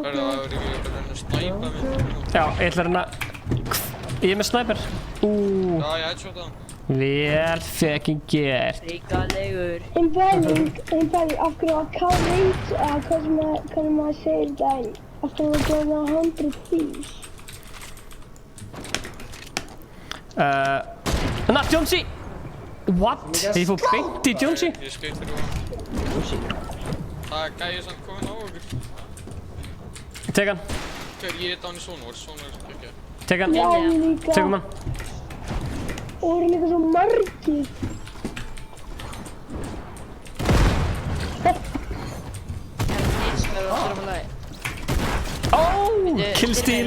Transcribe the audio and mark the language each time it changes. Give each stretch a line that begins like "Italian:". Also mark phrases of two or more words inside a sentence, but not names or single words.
Icelandic: Það er ekki að reyna að snæpa mig. Já, ég ætla að reyna... Ég er með sniper. Já, ég headshot hann. Vel fucking gert. Ríkalegur. En bæling, af hverju var K-Rate, eða hvað maður segir það, af hverju var það 100 fees? Nat Jonesy!
English: What?
Icelandic: Ég fór beint í Jonesy? Ég skaut fyrir hann. Það er gæið samt komin á okkur. Tek hann. Hver, ég er down í Sónvors, Sónvors ekki. Tek hann. Já, ég líka. Tekum hann. Og það eru líka svo margir. Killstíl.